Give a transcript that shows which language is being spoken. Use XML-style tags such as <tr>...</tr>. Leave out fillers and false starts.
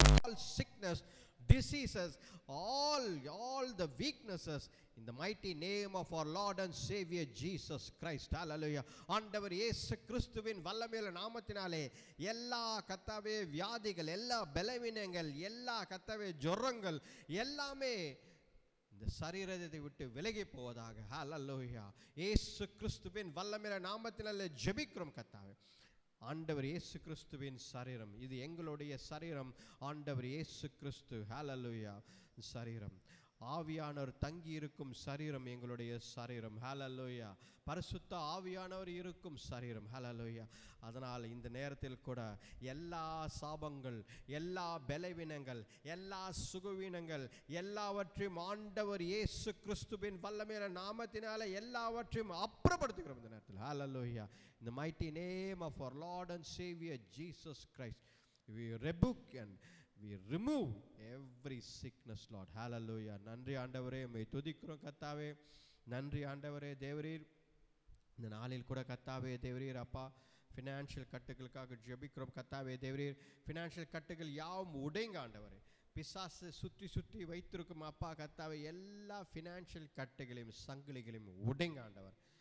<en>all sickness, diseases, all the weaknesses in the mighty name of our Lord and Savior Jesus Christ. Hallelujah.</en> <ta>ஆண்டவர் இயேசு கிறிஸ்துவின் வல்லமையுள்ள நாமத்தினாலே எல்லா கர்த்தாவே வியாதிகள், எல்லா பலவீனங்கள், எல்லா கர்த்தாவே ஜுரங்கள் எல்லாமே இந்த சரீரத்தை விட்டு விலகி போவதாக. ஹல்லேலூயா. இயேசு கிறிஸ்துவின் வல்லமையுள்ள நாமத்தினாலே ஜெபிக்கிறோம் கர்த்தாவே. ஆண்டவர் இயேசு கிறிஸ்துவின் சரீரம், இது எங்களுடைய சரீரம். ஆண்டவர் இயேசு கிறிஸ்து ஹல்லேலூயா சரீரம், ஆவியானவர் தங்கி இருக்கும் சரீரம் எங்களுடைய சரீரம். ஹல்லேலூயா. பரிசுத்த ஆவியானவர் இருக்கும் சரீரம். ஹல்லேலூயா. அதனால் இந்த நேரத்தில் கூட எல்லா சாபங்கள், எல்லா பலவீனங்கள், எல்லா சுகவீனங்கள் எல்லாவற்றையும் ஆண்டவர் இயேசு கிறிஸ்துவின் வல்லமையான நாமத்தினால எல்லாவற்றையும் அப்புறப்படுத்துகிறோம் இந்த நேரத்தில். ஹல்லேலூயா.</ta> <en>In the mighty name of our Lord and Savior Jesus Christ, we rebuke and we remove every sickness, Lord.</en> <ta>Hallelujah. நன்றி ஆண்டவரே. உம்மை துதிக்கிறோம் கர்த்தாவே. நன்றி ஆண்டவரே. தேவரீர் இந்த நாளில் கூட கர்த்தாவே தேவரீர் அப்பா, ஃபினான்ஷியல் கட்டுகளுக்காக ஜெபிக்கிறோம் கர்த்தாவே. தேவரீர் ஃபினான்ஷியல் கட்டுகள் யாவும் உடைங்க ஆண்டவரே. பிசாசு சுற்றி சுற்றி வைத்திருக்கும் அப்பா கர்த்தாவே, எல்லா ஃபினான்ஷியல் கட்டுகளையும் சங்கிலிகளையும் உடைங்க ஆண்டவர்.</ta>